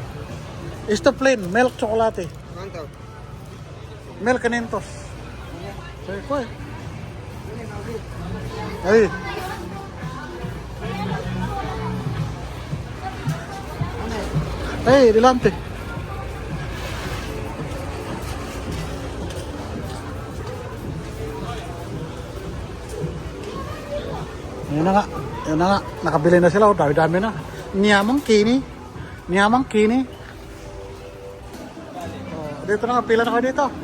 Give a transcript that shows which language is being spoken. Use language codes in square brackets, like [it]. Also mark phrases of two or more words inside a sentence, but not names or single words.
[en] Esto plain, milk chocolate. [es] ¿Cuánto? 1,500. Sí, pues. Ahí. Hey, delante. [tl] Yun na nga. Nakabili na sila. Dami-dami na. [ceb] Niyamang kini. [tl] Dito na nga. Pila na kayo dito.